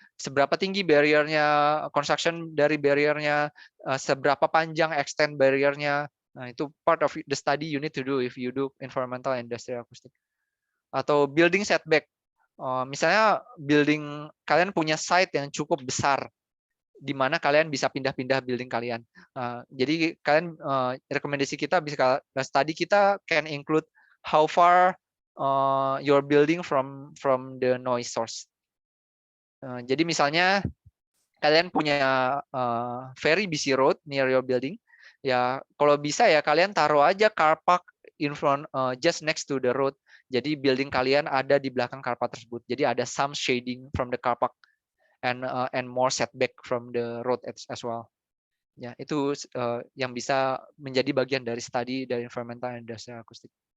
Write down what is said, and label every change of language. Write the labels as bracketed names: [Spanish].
[Indonesian] Seberapa tinggi barriernya, construction dari barriernya, seberapa panjang extend barriernya. [English] Nah, itu part of the study you need to do if you do environmental and industrial acoustic. [Indonesian] Atau building setback. Misalnya kalian punya site yang cukup besar, di mana kalian bisa pindah-pindah building kalian. Jadi kalian rekomendasi kita bisa [English] study kita can include how far your building from the noise source. [Indonesian] Jadi misalnya kalian punya [English] very busy road near your building. [Indonesian] Ya, kalau bisa ya kalian taruh aja car park in front, [English] just next to the road. [Indonesian] Jadi building kalian ada di belakang car park tersebut. Jadi ada [English] some shading from the car park and more setback from the road as well. [Indonesian] Ya, itu yang bisa menjadi bagian dari studi dari environmental and industrial acoustic.